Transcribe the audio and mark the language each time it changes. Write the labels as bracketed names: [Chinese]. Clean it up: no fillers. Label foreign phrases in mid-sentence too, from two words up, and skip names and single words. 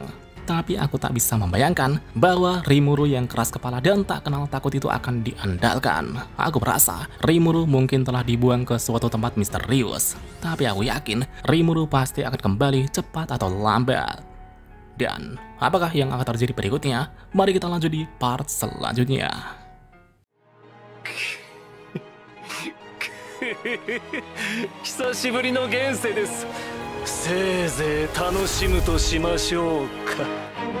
[Indonesian] Tapi aku tak bisa membayangkan bahwa Rimuru yang keras kepala dan tak kenal takut itu akan diandalkan. Aku merasa Rimuru mungkin telah dibuang ke suatu tempat misterius. Tapi aku yakin Rimuru pasti akan kembali cepat atau lambat. Dan apakah yang akan terjadi berikutnya? Mari kita lanjut di part selanjutnya. [Japanese] 久しぶりの現世です。せいぜい楽しむとしましょうか。